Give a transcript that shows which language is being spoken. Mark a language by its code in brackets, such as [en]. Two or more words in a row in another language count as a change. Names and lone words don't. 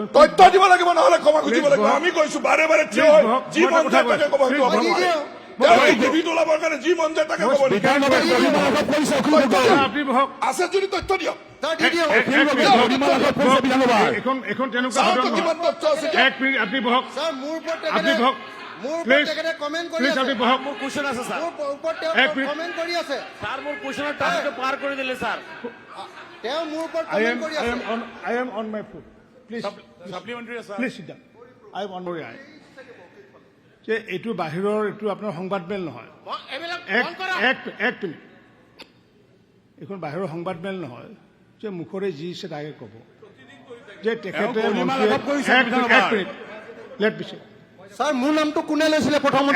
[as] তথ্য দিব লাগিব নহলে ক্ষমা খুজিব লাগিব আমি কৈছো বাৰে বাৰে থিয় হৈ যি মন যায় তাকে ক'ব টিভিত ওলাবৰ কাৰণে যি মন যায় তাকে ক'ব আছে যদি তথ্য দিয়ক এখন তেনেকুৱা কিমান তথ্য আছে এক মিনিট আপুনি বহক আপুনি বহক [en] please please [as] আপুনি বহক [en] I am on my foot. Please, please sit down. I am on my eye. [as] যে এইটো বাহিৰৰ এইটো আপোনাৰ সংবাদমেল নহয় এক মিনিট এইখন বাহিৰৰ সংবাদমেল নহয় যে মুখৰে যি ইচ্ছে তাকে ক'ব যে তেখেতে স্যাৰ মোৰ নামটো কোনে লৈছিলে প্ৰথমতে